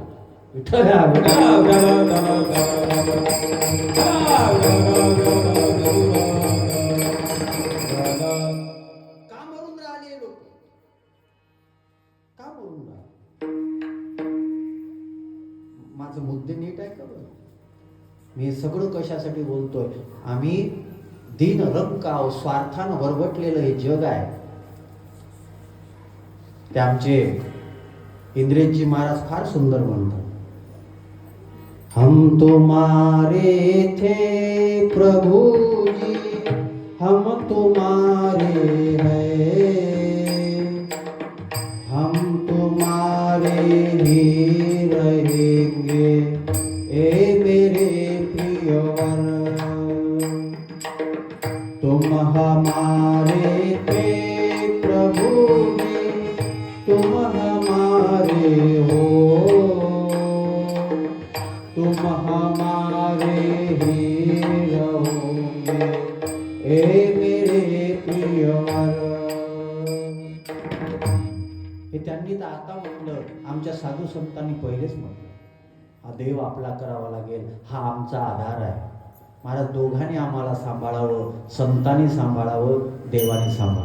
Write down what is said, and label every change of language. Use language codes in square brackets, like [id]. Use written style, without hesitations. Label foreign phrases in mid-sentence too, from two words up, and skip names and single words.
[mr] विठ्ठल का मरून राहिले लोक? का मरून राहिले? माझं मुद्दे नीट आहे का बरं? मी सगळं कशासाठी बोलतोय? आम्ही दीन रंकाव स्वार्थानं वरवटलेलं हे जग आहे. ते आमचे इंद्रेजी महाराज फार सुंदर म्हणतात, [hi] हम तुम्हारे थे प्रभु जी हम तुम्हारे हैं, हम तुम्हारे ही रहेंगे ए मेरे प्रियवर. तुम हमारे थे प्रभु जी तुम हमारे हो, तुम हमारे ही रहोगे ए मेरे प्रियवर. [mr] हे त्यांनी तर आता म्हटलं, आमच्या साधू संतांनी पहिलेच म्हटलं हा देव आपला करावा लागेल, हा आमचा आधार आहे. महाराज दोघांनी आम्हाला सांभाळावं, संतांनी सांभाळावं, देवाने सांभाळावं.